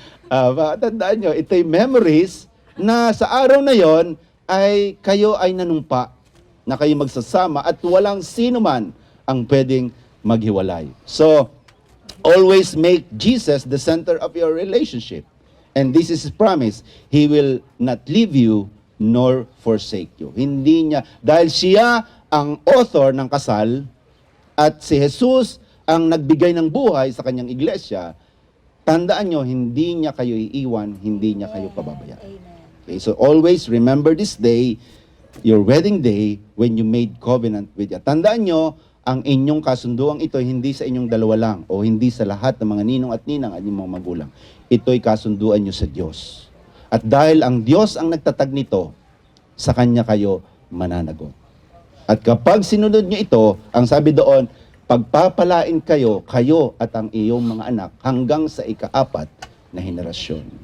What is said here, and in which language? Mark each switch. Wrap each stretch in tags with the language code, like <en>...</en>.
<tl>Pakatandaan nyo, ito'y memories na sa araw na yon ay kayo ay nanumpa na kayo magsasama at walang sino man ang pwedeng maghiwalay.</tl> <en>So, always make Jesus the center of your relationship. And this is His promise. He will not leave you nor forsake you.</en> <tl>Hindi niya, dahil siya ang author ng kasal at si Jesus ang nagbigay ng buhay sa kanyang iglesia, tandaan nyo, hindi niya kayo iiwan, hindi niya kayo pababayaan. Amen.</tl> <en>Okay, so always remember this day, your wedding day, when you made covenant with God.</en> <tl>Tandaan nyo, ang inyong kasunduang ito hindi sa inyong dalawa lang o hindi sa lahat ng mga ninong at ninang at inyong mga magulang. Ito'y kasunduan nyo sa Diyos. At dahil ang Diyos ang nagtatag nito, sa Kanya kayo mananagot. At kapag sinunod nyo ito, ang sabi doon, pagpapalain kayo at ang iyong mga anak hanggang sa ika-4 na henerasyon.</tl>